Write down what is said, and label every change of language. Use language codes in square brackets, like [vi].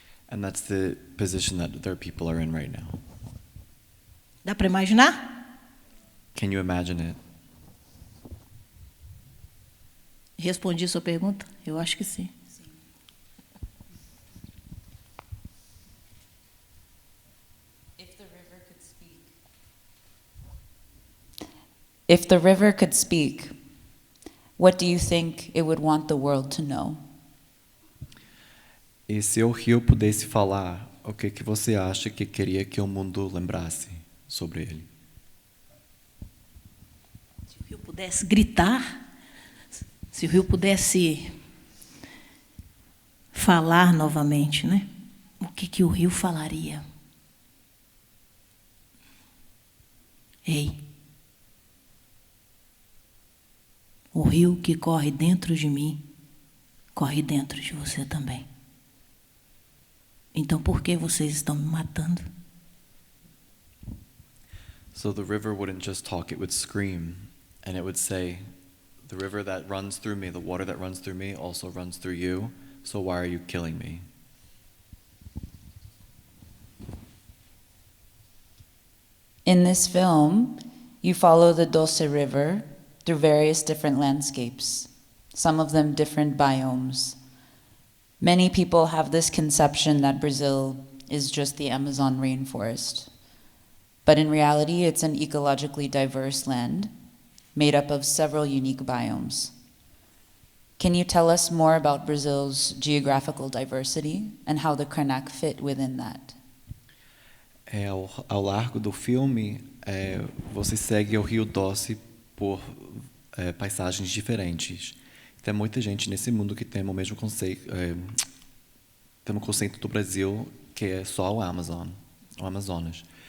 [en] And that's the position that their people are in right now. [pt] Dá para imaginar? [en] Can you imagine it? [pt] Respondi sua pergunta? Eu acho que sim. [en] If the river could speak, what do you think it would want the world to know? [pt] E se o rio pudesse falar, o que você acha que queria que o mundo lembrasse sobre ele? Se o rio pudesse gritar, se o rio pudesse falar novamente, né? O que o rio falaria? Ei, o rio que corre dentro de mim, corre dentro de você também. Então, por que vocês estão me matando? [en] So the river wouldn't just talk, it would scream, and it would say, the river that runs through me, the water that runs through me also runs through you, so why are you killing me? In this film, you follow the Doce River through various different landscapes, some of them different biomes. Many people have this conception that Brazil is just the Amazon rainforest. But in reality, it's an ecologically diverse land made up of several unique biomes. Can you tell us more about Brazil's geographical diversity and how the Krenak fit within that? [pt] Ao largo do filme, você segue o Rio Doce por paisagens diferentes. Tem muita gente nesse mundo que tem o mesmo conceito, tem um conceito do Brasil que é só o Amazonas.